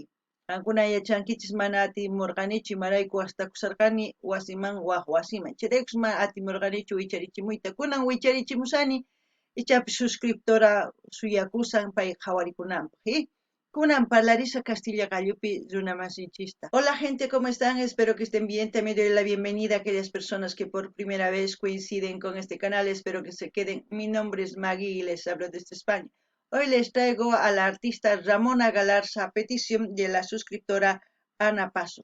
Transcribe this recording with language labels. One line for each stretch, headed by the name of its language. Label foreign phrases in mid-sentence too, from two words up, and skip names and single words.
Quechua: Qankuna yachankichis mana atimurqanichu imarayku hasta kusarqani wasiman waq wasiman. Chayraykus mana atimurqanichu wicharichimuyta. Kunan wicharichimusani ichapi suscriptora suyakusan pay qhawarikunanpaq. Kunan parlarisa Castilla gallupi runamasinchista.
Spanish: Hola gente, ¿cómo están? Espero que estén bien. También doy la bienvenida a aquellas personas que por primera vez coinciden con este canal. Espero que se queden. Mi nombre es Maggie y les hablo desde España. Hoy les traigo a la artista Ramona Galarza a petición de la suscriptora Ana Paso.